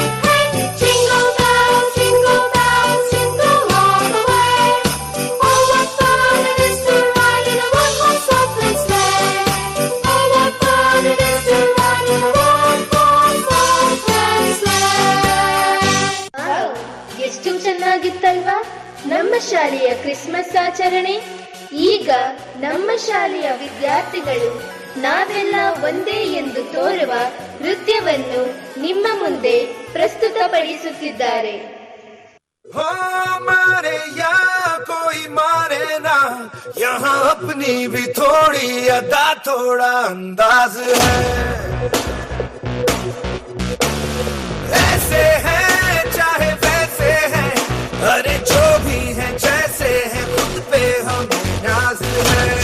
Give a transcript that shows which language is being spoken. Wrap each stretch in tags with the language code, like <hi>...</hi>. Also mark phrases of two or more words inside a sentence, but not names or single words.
<en>Hey, jingle bells, jingle all the way. Oh, what fun it is to ride in a one-horse open sleigh. Oh, what fun it is to ride in a one-horse open sleigh.</en> <kn>ಎಷ್ಟು ಚೆನ್ನಾಗಿತ್ತಲ್ವಾ ನಮ್ಮ ಶಾಲೆಯ ಕ್ರಿಸ್ಮಸ್ ಆಚರಣೆ. ಈಗ ನಮ್ಮ ಶಾಲೆಯ ವಿದ್ಯಾರ್ಥಿಗಳು ನಾವೆಲ್ಲ ಒಂದೇ ಎಂದು ತೋರುವ ನೃತ್ಯವನ್ನು ನಿಮ್ಮ ಮುಂದೆ ಪ್ರಸ್ತುತಪಡಿಸುತ್ತಿದ್ದಾರೆ.</kn> <hi>मारे या कोई मारे ना, यहाँ अपनी भी थोड़ी अदा थोड़ा अंदाज है. ऐसे हैं चाहे वैसे हैं, अरे जो भी हैं जैसे हैं, खुद पे हमें नाज है.</hi>